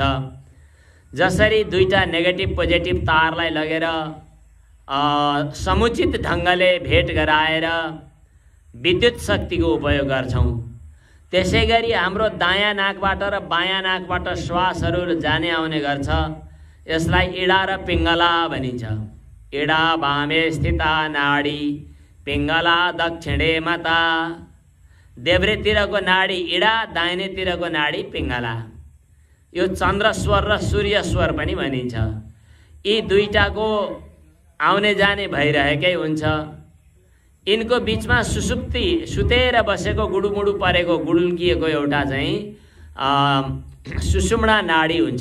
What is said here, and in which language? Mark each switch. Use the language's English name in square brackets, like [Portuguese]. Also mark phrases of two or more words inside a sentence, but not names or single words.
[Nepali] जसरी दुईटा [English] negative positive [Nepali] तारलाई लगेर समुचित ढङ्गले भेट गराएर विद्युत शक्तिको उपयोग गर्छौँ, त्यसै गरी हाम्रो दायाँ नाकबाट र बायाँ नाकबाट श्वासहरू जाने आउने गर्छ। यसलाई इडा र पिङ्गला भनिन्छ। [Sanskrit] इडा वामे स्थिता नाडी, पिङ्गला दक्षिणे मता। [Nepali] देब्रेतिरको नाडी इडा, दाहिनेतिरको नाडी पिङ्गला। यो चन्द्र स्वर र सूर्य स्वर पनि भनिन्छ। यी दुईटाको आउने जाने भइरहेकै हुन्छ। यिनको बिचमा सुसुप्ति, सुतेर बसेको गुडुमुडु परेको गुडुल्किएको एउटा चाहिँ सुषुम्ना नाडी हुन्छ।